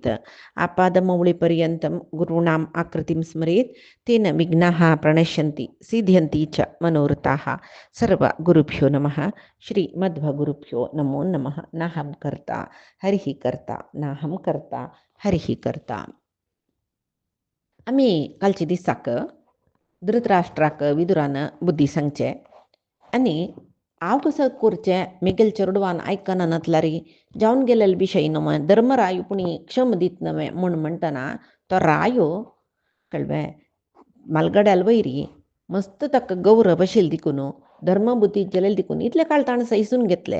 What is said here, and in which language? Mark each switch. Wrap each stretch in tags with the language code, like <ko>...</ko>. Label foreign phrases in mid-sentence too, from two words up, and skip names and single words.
<sa>आपादमौलिपर्यन्तं गुरूणाम् आकृतिं स्मरेत् तेन विघ्नाः प्रणश्यन्ति सिद्ध्यन्ति च मनोरथाः। सर्वगुरुभ्यो नमः। श्रीमद्भगुरुभ्यो नमो नमः। नाहं कर्ता हरिः कर्ता नाहं कर्ता हरिः कर्ता.</sa> <kok>आम्ही कालचे दिसाक धृतराष्ट्राक विदुरान बुद्धी सांगचे आनी हांव कसं करचें मेगेल चेडवान आयकना नतलारी जावन गेलेले विशय न्हू धर्मरायो पुणी क्षम दीत नवे म्हूण म्हणटना तो रायो कळ्ळें मालगड्याल वयरी मस्त ताका गौरव आशिल्ली देखून धर्मबुद्धी जालेली देखून इतले काळ ताणें सैसून घेतले</kok>